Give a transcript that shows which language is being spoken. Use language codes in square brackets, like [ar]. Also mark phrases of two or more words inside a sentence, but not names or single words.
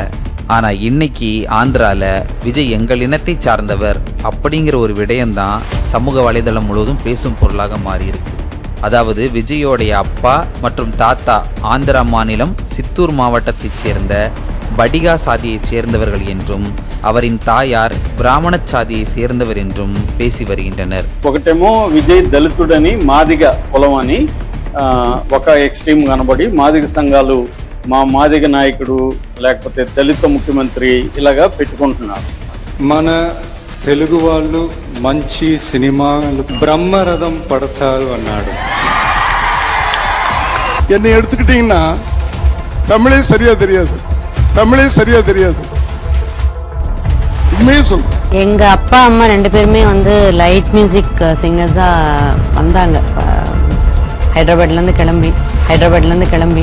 [ta] ஆனால் இன்னைக்கு ஆந்திராவில் விஜய் எங்கள் இனத்தை சார்ந்தவர் அப்படிங்கிற ஒரு விடயம்தான் சமூக வலைதளம் முழுவதும் பேசும் பொருளாக மாறியிருக்கு. அதாவது விஜயோடைய அப்பா மற்றும் தாத்தா ஆந்திரா மாநிலம் சித்தூர் மாவட்டத்தைச் சேர்ந்த படிகா சாதியைச் சேர்ந்தவர்கள் என்றும் அவரின் தாயார் பிராமண சாதியை சேர்ந்தவர் என்றும் பேசி வருகின்றனர். [te] ఒకటేమో విజయ్ దళితుడని మాదిగ కులమని ఒక ఎక్స్ట్రీమ్ కనబడి మాదిగ సంఘాలు మా మాదిగ నాయకుడు లేకపోతే దళిత ముఖ్యమంత్రి ఇలాగా పెట్టుకుంటున్నారు. మన తెలుగు వాళ్ళు మంచి సినిమాలు బ్రహ్మరథం పడతారు అన్నాడు. [ta] என்னை எடுத்துக்கிட்டீங்கன்னா தமிழே சரியா தெரியாது, தமிழே சரியா தெரியாது. உண்மையே சொல்றேன். எங்க அப்பா அம்மா 2 பேருமே [en] light music singers [ta] வந்தாங்க. ஹைதராபாத்ல இருந்து கிளம்பி